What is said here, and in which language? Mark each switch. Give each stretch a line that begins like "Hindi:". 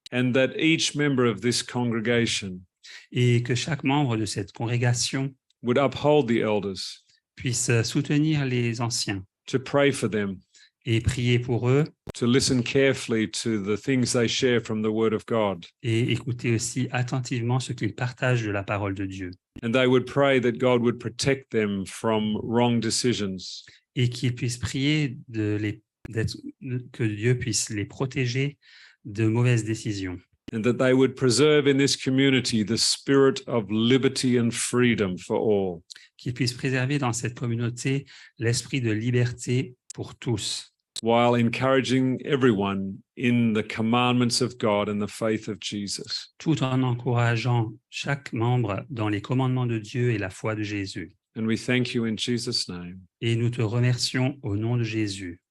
English: And that each member of this congregation
French: Et que chaque membre de cette congrégation
English: would uphold the elders,
French: puisse soutenir les anciens
English: to pray for them,
French: et prier pour eux
English: to listen carefully to the things they share from the Word of God.
French: et écouter aussi attentivement ce qu'ils partagent de la parole de Dieu.
English: And they would pray that God would protect them from wrong decisions,
French: Et qu'ils puissent prier que Dieu puisse les protéger de mauvaises décisions.
English: and that they would preserve in this community the spirit of liberty and freedom for all.
French: Qu'ils puissent préserver dans cette communauté l'esprit de liberté pour tous,
English: while encouraging everyone in the commandments of God and the faith of Jesus.
French: tout en encourageant chaque membre dans les commandements de Dieu et la foi de Jésus.
English: And we thank you in Jesus' name.
French: Et nous te remercions au nom de Jésus.